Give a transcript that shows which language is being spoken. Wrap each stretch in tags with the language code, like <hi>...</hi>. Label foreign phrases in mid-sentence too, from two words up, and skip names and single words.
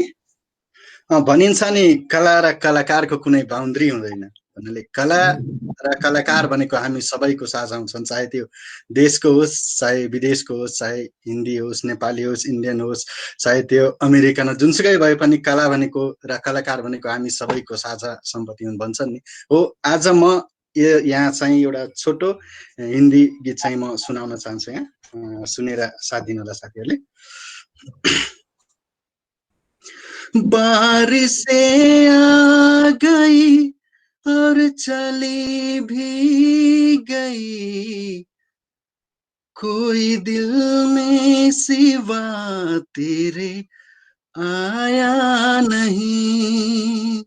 <ne>भनिन्छ नि कला र कलाकारको कुनै बााउन्ड्री हुँदैन भन्नाले कला र कलाकार भनेको हामी सबैको साझा हुन्छन्, चाहे त्यो देशको होस् चाहे विदेशको होस्, चाहे हिन्दी होस् नेपाली होस् इन्डियन होस् चाहे त्यो अमेरिकन जुनसुकै भए पनि कला भनेको र कलाकार भनेको हामी सबैको साझा सम्पत्ति हुन् भन्छन् नि। हो आज म यहाँ चाहिँ एउटा छोटो हिन्दी गीत चाहिँ म सुनाउन चाहन्छु। यहाँ सुनेर साथ दिनु होला साथीहरूले।</ne> <hi>बारिशें आ गई और चली भी गई, कोई दिल में सिवा तेरे आया नहीं।</hi>